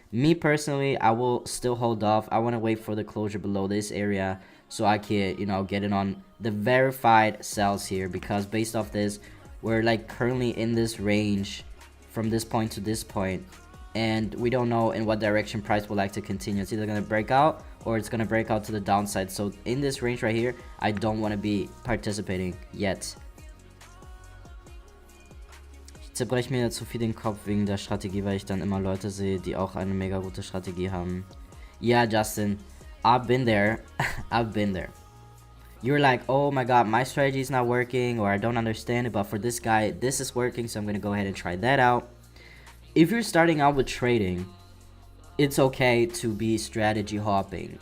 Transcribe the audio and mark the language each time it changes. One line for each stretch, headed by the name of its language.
English: Me personally, I will still hold off. I want to wait for the closure below this area so I can, you know, get in on the verified sales here, because based off this, we're like currently in this range from this point to this point, and we don't know in what direction price will like to continue. It's either going to break out or it's going to break out to the downside. So in this range right here, I don't want to be participating yet.
German: Ich zerbreche mir zu viel den Kopf wegen der Strategie, weil ich dann immer Leute sehe, die auch eine mega gute Strategie haben.
English: Yeah, Justin, I've been there. I've been there. You're like, oh my god, my strategy is not working, or I don't understand it, but for this guy, this is working, so I'm going to go ahead and try that out. If you're starting out with trading, it's okay to be strategy hopping.